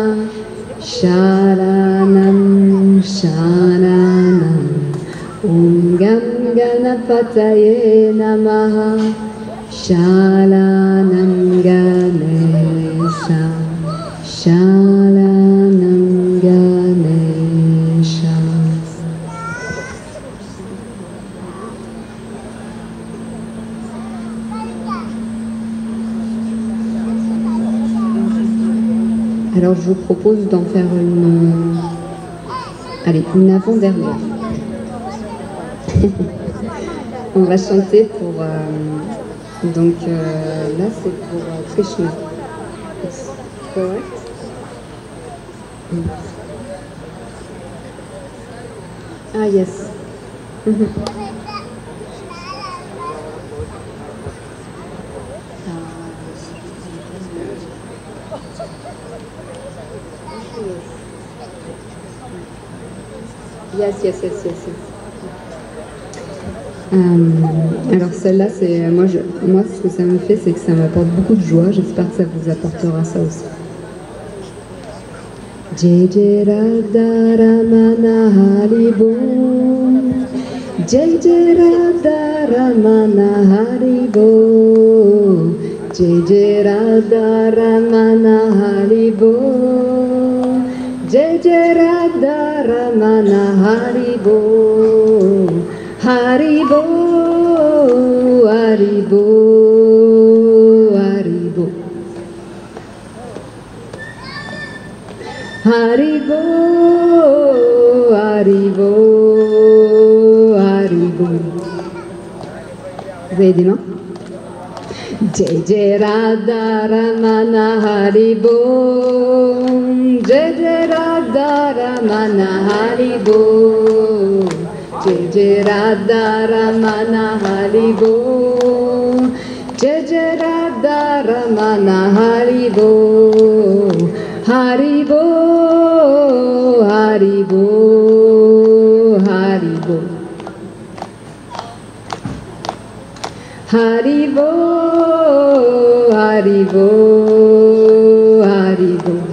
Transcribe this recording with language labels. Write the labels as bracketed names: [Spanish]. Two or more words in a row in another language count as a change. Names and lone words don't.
[Sanskrit] Shalanam Shalanam. Om Gam Ganapataye Namaha. Shalanam Ganesha. Shalanam Ganesha. [French] Alors je vous propose d'en faire une avant-dernière. On va chanter pour... donc là c'est pour Krishna. [English] It's correct? Ah yes. Yes. [French] Alors celle-là, c'est moi, ce que ça me fait, c'est que ça m'apporte beaucoup de joie. J'espère que ça vous apportera ça aussi. [Sanskrit] Jai Jai Radha Ramana Haribo, Jai Jai Radha Ramana Haribo, Jai Jai Radha Ramana Haribo, Jai Jai Radha Ramana Haribo, Haribo, Haribo, Haribo, Haribo, Haribo, Haribo. [French] Vous avez dit non? [Sanskrit] Jai Jai Radha Ramana Haribo, Jai Jai Radha Ramana Haribo, Jai Jai Radha Ramana Haribo, Jai Jai Radha Ramana Haribo, Haribo, Haribo, Haribo, Haribo, Haribo, Haribo.